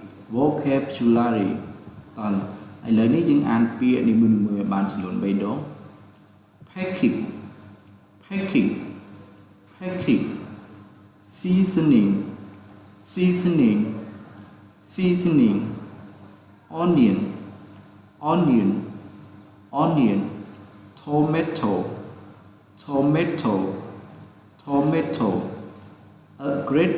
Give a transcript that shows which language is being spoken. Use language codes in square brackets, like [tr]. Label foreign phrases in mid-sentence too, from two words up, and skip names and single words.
[km] តឥឡូវនេះយើងអានពាក្យនីមួយៗឲ្យបាន [en] ចំនួន3ដង packing seasoning, seasoning, seasoning, onion, onion, onion, tomato, tomato, tomato, a great